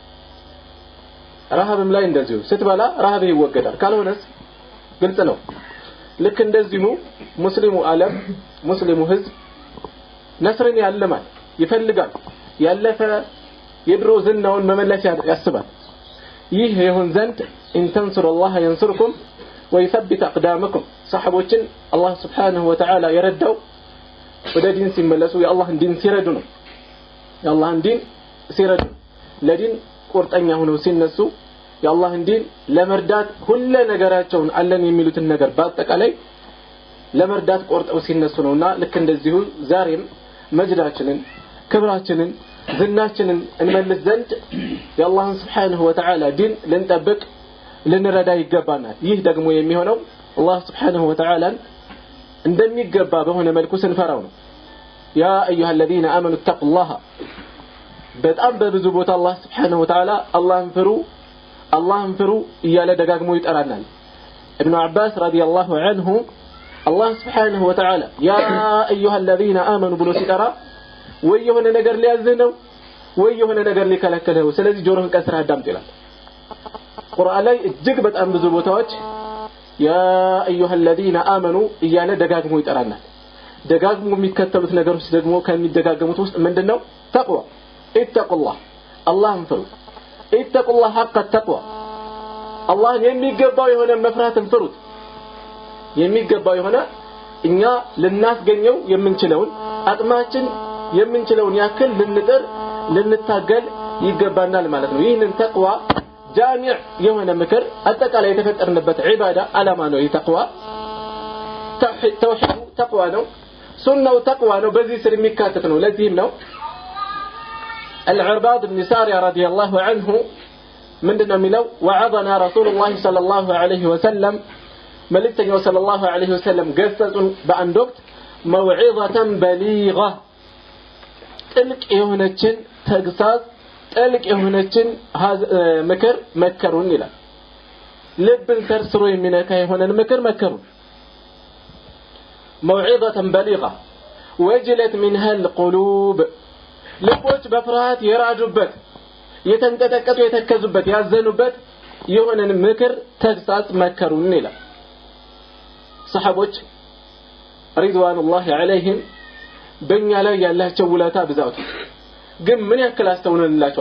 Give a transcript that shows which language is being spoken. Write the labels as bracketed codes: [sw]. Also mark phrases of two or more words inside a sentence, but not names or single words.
[am] ረሃብም ላይ እንደዚሁ ስትበላ ረሃብ ይወገዳል። ካልሆነስ ግልጽ ነው። ልክ እንደዚሁ ሙስሊሙ ዓለም ሙስሊሙ ህዝብ ነስርን ያለማል ይፈልጋል፣ ያለፈ የድሮ ዝናውን መመለስ ያስባል። ይህ ይሁን ዘንድ [ar] إن تنصروا الله ينصركم ويثبت أقدامكم [am] صحابዎችን አላህ [ar] سبحانه وتعالى [am] የረዳው ወደ ዲን ሲመለሱ የአላህን ዲን ሲረዱ ነው። የአላህን ዲን ሲረዱ ለዲን ቁርጠኛ ሆነው ሲነሱ የአላህን ዲን ለመርዳት ሁሉ ነገራቸውን አለን የሚሉትን ነገር በአጠቃላይ ለመርዳት ቆርጠው ሲነሱ ነውና ልክ እንደዚሁ ዛሬም መጅዳችንን ክብራችንን ዝናችንን እንመልስ ዘንድ የአላህን [ar] سبحانه وتعالى [am] ዲን ልንጠብቅ ልንረዳ ይገባናል። ይህ ደግሞ የሚሆነው አላህ [ar] سبحانه وتعالى [am] እንደሚገባ በሆነ መልኩ ስንፈራው ነው። [ar] يا أيها الذين آمنوا اتقوا [am] الله በጣም በብዙ ቦታ አላህ [ar] سبحانه وتعالى [am] አላህን ፍሩ እያለ ደጋግሞ ይጠራናል። ኢብኑ አባስ [ar] رضي الله عنه [am] አላህ [ar] سبحانه وتعالى يا أيها الذين آمنوا [am] ብሎ ሲጠራ ወይ የሆነ ነገር ሊያዝህ ነው ወይ የሆነ ነገር ሊከለክልህ ነው። ስለዚህ ጆሮህን ቀስረህ አዳምጥ ይላል። ቁርአን ላይ እጅግ በጣም ብዙ ቦታዎች [ar] يا أيها الذين آمنوا [am] እያለ ደጋግሞ ይጠራናል። ደጋግሞ የሚከተሉት ነገሮች ደግሞ ከሚደጋገሙት ውስጥ ምንድነው? ተቅዋ ኢተቁላህ አላህን ፍሩ። ኢተቁላህ ሐቅ ተቅዋ አላህን የሚገባው የሆነ መፍራትን ፍሩት። የሚገባው የሆነ እኛ ልናስገኘው የምንችለውን አቅማችን የምንችለውን ያክል ልንጥር ልንታገል ይገባናል ማለት ነው። ይህንን ተቅዋ ጃሚዕ የሆነ ምክር አጠቃላይ የተፈጠርንበት ዒባዳ አላማ ነው። ተቅዋ ተውሂድ ተቅዋ ነው። ሱናው ተቅዋ ነው። በዚህ ስር የሚካተት ነው። ለዚህም ነው [ar] العرباض بن سارية رضي الله عنه [am] ምንድነው የሚለው? [ar] وعظنا رسول الله صلى الله عليه وسلم [am] መልእክተኛው [ar] صلى الله عليه وسلم [am] ገሰጹን በአንድ ወቅት [ar] موعظة بليغة [am] ጥልቅ የሆነችን ተግሳጽ ጥልቅ የሆነችን ምክር መከሩን ይላል። ልብን ሰርስሮ የሚነካ የሆነን ምክር መከሩን። [ar] موعظة بليغة وجلت منها القلوب [am] ልቦች በፍርሃት የራጁበት የተንቀጠቀጡ የተከዙበት ያዘኑበት የሆነን ምክር ተግሳጽ መከሩን ይላል። ሰሃቦች [ar] رضوان الله عليهم [am] በእኛ ላይ ያላቸው ውለታ ብዛቱ ግን ምን ያክል አስተውለንላቸዋል?